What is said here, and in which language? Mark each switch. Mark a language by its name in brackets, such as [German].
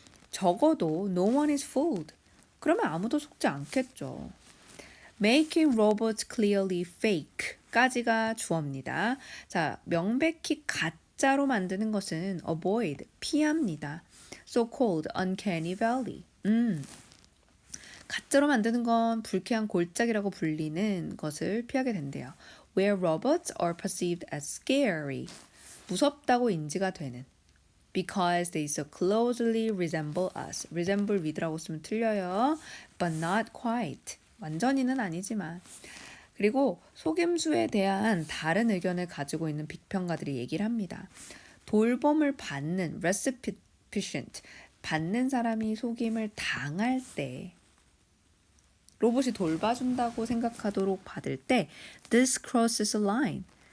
[Korean] 적어도 [English] no one is fooled. [Korean] 그러면 아무도 속지 않겠죠. [English] Making robots clearly fake [Korean] 까지가 주어입니다. 자, 명백히 가짜로 만드는 것은 avoid, 피합니다. [English] So-called uncanny valley. [Korean] 가짜로 만드는 건 불쾌한 골짜기라고 불리는 것을 피하게 된대요. [English] Where robots are perceived as scary. [Korean] 무섭다고 인지가 되는. [English] Because they so closely resemble us. [Korean] resemble with라고 쓰면 틀려요. [English] But not quite. [Korean] 완전히는 아니지만. 그리고 속임수에 대한 다른 의견을 가지고 있는 비평가들이 얘기를 합니다. 돌봄을 받는 recipient, 받는 사람이 속임을 당할 때 로봇이 돌봐준다고 생각하도록 받을 때 [English] this crosses a line.